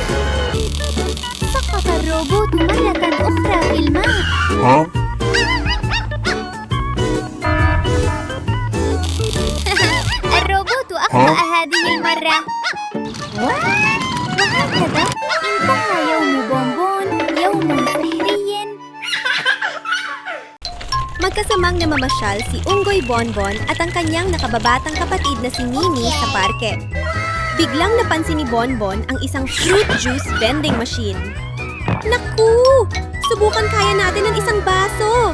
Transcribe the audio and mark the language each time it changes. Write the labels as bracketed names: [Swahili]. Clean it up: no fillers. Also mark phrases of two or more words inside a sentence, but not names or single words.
[Arabic] سقط الروبوت مرة أخرى في الماء. الروبوت أخطأ هذه المرة. وهكذا انتهى يوم بونبون، يوم سحري. [Filipino] Magkasamang namamasyal si Unggoy Bonbon at ang kanyang nakababatang kapatid na si Mimi sa parke. Biglang napansin ni Bonbon ang isang [English] fruit juice vending machine. [Filipino] Naku! Subukan kaya natin ng isang baso!